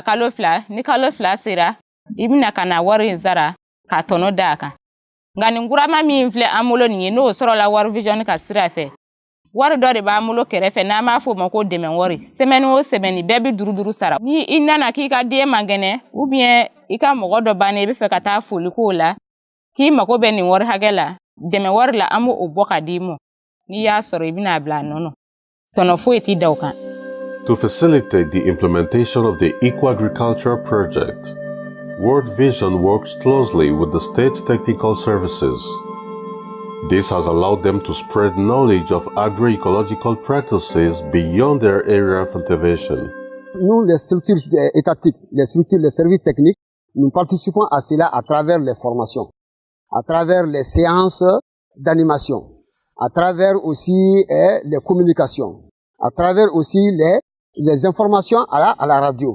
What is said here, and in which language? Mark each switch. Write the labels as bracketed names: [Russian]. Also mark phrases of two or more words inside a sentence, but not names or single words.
[Bambara] kalo 2 ni kalo 2 sera i bɛna ka na wari in sara k'a tɔnɔ d'a kan nka nin gurama min filɛ an bolo nin ye n'o sɔrɔla World Vision ka sira fɛ wari dɔ de b'an bolo kɛrɛfɛ n'an b'a fɔ o ma ko dɛmɛ wari semaine o semaine bɛɛ bɛ duruduru sara ni i nana k'i ka den mangɛnɛ [French] ou bien [Bambara] i ka mɔgɔ dɔ bannen i bɛ fɛ ka taa foli k'o la k'i mago bɛ nin wari hakɛ la dɛmɛ wari la an b'o bɔ ka d'i ma n'i y'a sɔrɔ i bɛna bila a nɔnɔ tɔnɔ foyi t'i da o kan. [English] To facilitate the implementation of the Eco Agriculture Project, World Vision works closely with the state's technical services. This has allowed them to spread knowledge of agroecological practices beyond their area of intervention. [French] Nous, les structures étatiques, les services techniques, nous participons à cela à travers les formations, à travers les séances d'animation, à travers aussi les communications, à travers aussi les informations à la radio.